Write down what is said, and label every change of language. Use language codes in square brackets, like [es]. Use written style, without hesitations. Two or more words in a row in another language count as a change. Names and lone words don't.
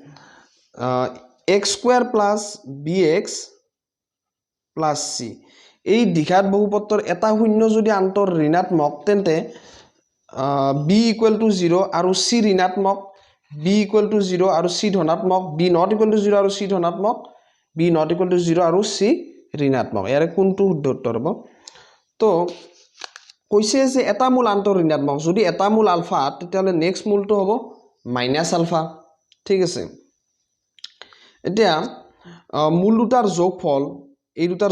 [en] x square plus bx plus c [as] এই দ্বিঘাত বহুপদৰ এটা শূন্য যদি আন্তৰ ঋণাত্মক তেন্তে [en] b equal to 0 [as] আৰু c ঋণাত্মক [en] b equal to 0 [as] আৰু c ধনাত্মক [en] b not equal to 0 [as] আৰু c ধনাত্মক [en] b not equal to 0 [as] আৰু c ঋণাত্মক ইয়াৰে কোনটো শুদ্ধ উত্তৰ হ'ব তো কৈছে যে এটা মূল আন্তৰ ঋণাত্মক যদি এটা মূল আলফা তেতিয়াহলে নেক্সট মূলটো হ'ব [en] minus alpha [as] ঠিক আছে এতিয়া মূল দুটাৰ যোগফল এই দুটাৰ